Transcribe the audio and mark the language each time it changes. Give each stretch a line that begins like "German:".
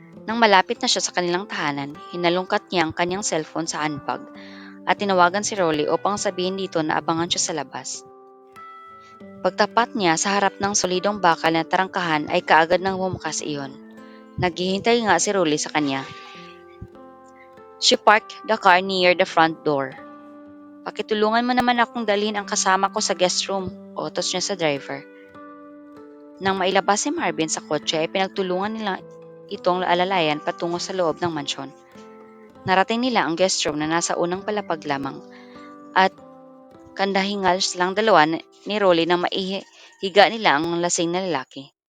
Filipino: Nang malapit na siya sa kanilang tahanan, hinalungkat niya ang kanyang cellphone sa handbag at tinawagan si Rolly upang sabihin dito na abangan siya sa labas. Pagtapat niya sa harap ng solidong bakal na tarangkahan ay kaagad nang bumukas iyon. Naghihintay nga si Rolly sa kanya.
English: She parked the car near the front door.
Filipino: Pakitulungan mo naman akong dalhin ang kasama ko sa guest room, utos niya sa driver. Nang mailabas si Marvin sa kotse ay pinagtulungan nila itong alalayan patungo sa loob ng mansyon. Narating nila ang guest room na nasa unang palapag lamang at kandahingal silang dalawa ni Rolly na maihiga nila ang lasing na lalaki.